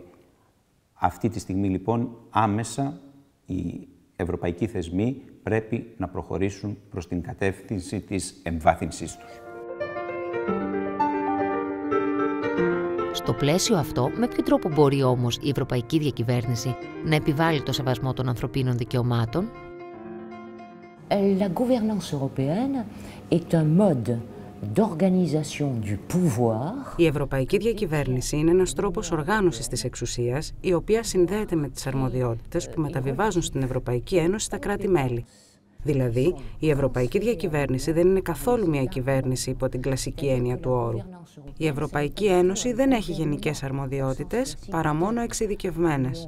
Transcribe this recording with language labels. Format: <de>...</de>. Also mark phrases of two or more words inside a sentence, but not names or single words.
<el>Αυτή τη στιγμή λοιπόν άμεσα οι ευρωπαϊκοί θεσμοί πρέπει να προχωρήσουν προς την κατεύθυνση της εμβάθυνσής τους. Στο πλαίσιο αυτό, με ποιο τρόπο μπορεί όμως η ευρωπαϊκή διακυβέρνηση να επιβάλλει το σεβασμό των ανθρωπίνων δικαιωμάτων?</el> <fr>La gouvernance européenne est un mode d'organisation du pouvoir.</fr> <el>Η ευρωπαϊκή διακυβέρνηση είναι ένας τρόπος οργάνωσης της εξουσίας, η οποία συνδέεται με τις αρμοδιότητες που μεταβιβάζουν στην Ευρωπαϊκή Ένωση τα κράτη-μέλη. Δηλαδή, η ευρωπαϊκή διακυβέρνηση δεν είναι καθόλου μια κυβέρνηση υπό την κλασική έννοια του όρου. Η Ευρωπαϊκή Ένωση δεν έχει γενικές αρμοδιότητες, παρά μόνο εξειδικευμένες.</el>